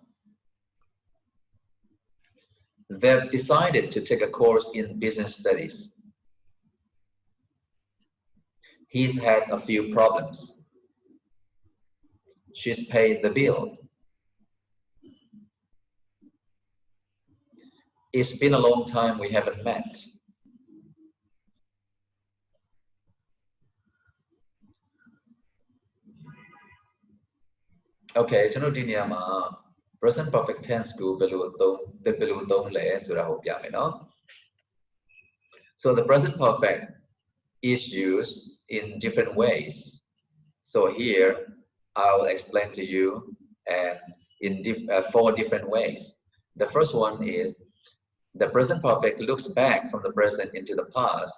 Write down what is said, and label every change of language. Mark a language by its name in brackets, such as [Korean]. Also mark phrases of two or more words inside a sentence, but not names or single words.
[English] They've decided to take a course in business studies. He's had a few problems. She's paid the bill. It's been a long time we haven't met. [Burmese] Okay, ကျွန်တော်ဒီနေရာမှာ [English] present perfect tense [Burmese] ကိုဘယ်လိုသုံးလဲဆိုတာကိုပြမယ်နော် [English] So the present perfect is used in different ways. So here I will explain to you and in 4 different ways. The first one is the present perfect looks back from the present into the past.